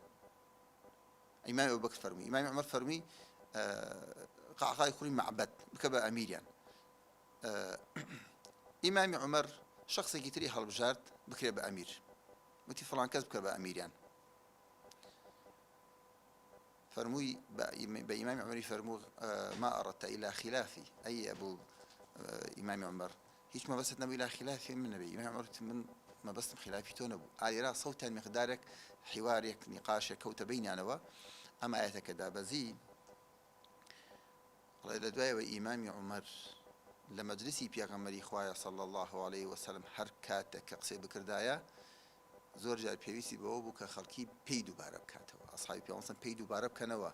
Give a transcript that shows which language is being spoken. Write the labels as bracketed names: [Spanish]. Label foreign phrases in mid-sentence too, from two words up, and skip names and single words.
[Central Kurdish] ئیمامی ئەبوبەکر فەرمووی، ئیمامی عومەر فەرمووی قەعقاعی کوڕی مەعبەد بکە بە ئەمیریان. ئیمامی عومەر شخصێکی تری هەڵبژارد بکرێ بە ئەمیر، وتی فڵان کەس بکە بە ئەمیریان. فرمووی بە ئیمامی عومەری فەرموو [Arabic] ما أردت إلى خلافي [Central Kurdish] أي أبو ئیمامی عومەر هیچ مەبەست نەبوو [Arabic] إلى خلافي [Central Kurdish] من نەبێ. ئیمامی عومەر من مەبەستم خلافی تۆ نەبوو. ئالێرا سەوتان مقدارێک حوارێک نیقاشێک کەوتە بەینیانەوە. ئەم ئاەتەکە دابەزی لە دوایەوە ئیمامی عومەر لە مەجلیسی پێغەمبەری خوایە [Arabic] صلی الله عليه وسلم [Central Kurdish] هەر کاتێک کە قسەی بکردایە زۆر جار پێویستی بەوە بوو کە خەڵکی پێی دووبارە بکاتەوە، ئەسحابی پێغەمبەر پێی دووبارە بکەنەوە.